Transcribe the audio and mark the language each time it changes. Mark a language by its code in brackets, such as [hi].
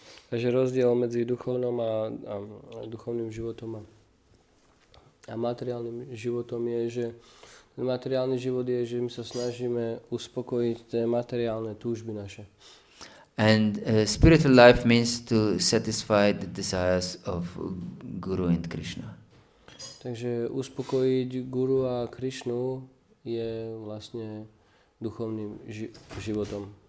[sk] Takže rozdiel medzi duchovným a duchovným životom a materiálnym životom je, že ten materiálny život je, že my sa snažíme uspokojiť tie materiálne túžby naše. [en] And spiritual life means to satisfy the desires of Guru and Krishna. [sk] Takže uspokojiť Guru a Krishnu je vlastne duchovným životom.